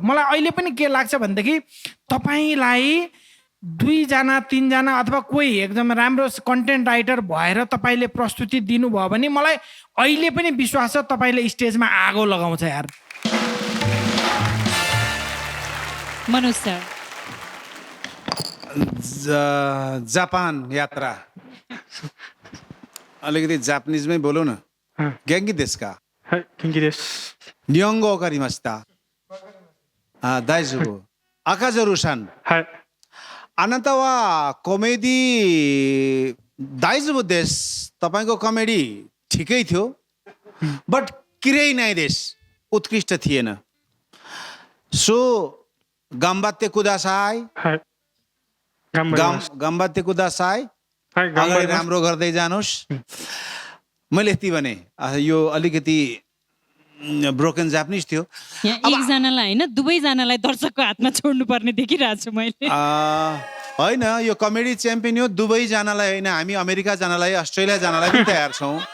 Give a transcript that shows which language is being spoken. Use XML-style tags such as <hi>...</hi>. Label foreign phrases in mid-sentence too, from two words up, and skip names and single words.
<ne>मलाई अहिले पनि के लाग्छ भनेदेखि तपाईँलाई 2 जना 3 जना अथवा कोही एकदम राम्रो</ne> <en>content writer</en> <ne>भएर तपाईँले प्रस्तुति दिनुभयो भने मलाई अहिले पनि विश्वास छ तपाईँले स्टेजमा आगो लगाउँछ यार। मनोज सर, जापान यात्रा अलिकति जापानिजमै बोलौ न।</ne> <ja>元気ですかはい元気です。日本語わかりました。大丈夫。赤ジョルさん、はい。あなたはコメディ大丈夫です。</ja> <ne>तपाईँको कमेडी ठिकै थियो, बट किरै नै देश उत्कृष्ट थिएन।</ne> <ja>सो 頑張ってください, はい。頑張ります。頑張ってください, はい、頑張</ja> <ne>अगाडि</ne> <ja>ります。</ja> <ne>राम्रो गर्दै जानुहोस्। मैले यति भने यो अलिकति</ne> <en>broken Japanese</en> <ne>थियो। यहाँ एकजनालाई होइन दुवैजनालाई दर्शकको हातमा छोड्नु पर्ने देखिरहेको छु मैले। होइन, यो कमेडी च्याम्पियन हो, दुवैजनालाई होइन, हामी अमेरिका जानलाई अस्ट्रेलिया जानलाई पनि तयार छौँ।</ne>